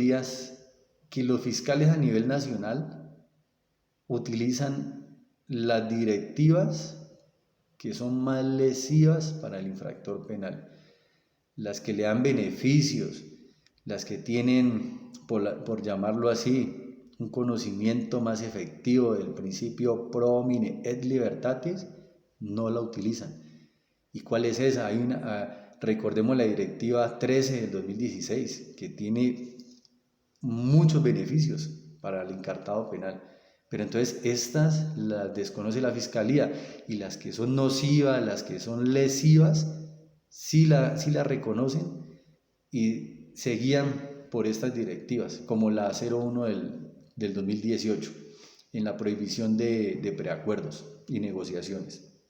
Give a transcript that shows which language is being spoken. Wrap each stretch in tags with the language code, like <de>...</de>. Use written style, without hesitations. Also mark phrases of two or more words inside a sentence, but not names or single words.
<es>días, que los fiscales a nivel nacional utilizan las directivas que son más lesivas para el infractor penal, las que le dan beneficios, las que tienen, por llamarlo así, un conocimiento más efectivo del principio</es> <la>pro homine et libertatis,</la> <es>no la utilizan. ¿Y cuál es esa? Recordemos la directiva 13 del 2016, que tiene muchos beneficios para el encartado penal. Pero entonces estas las desconoce la Fiscalía, y las que son nocivas, las que son lesivas, sí la reconocen y se guían por estas directivas, como la 01 del 2018, en la prohibición de preacuerdos y negociaciones.</es>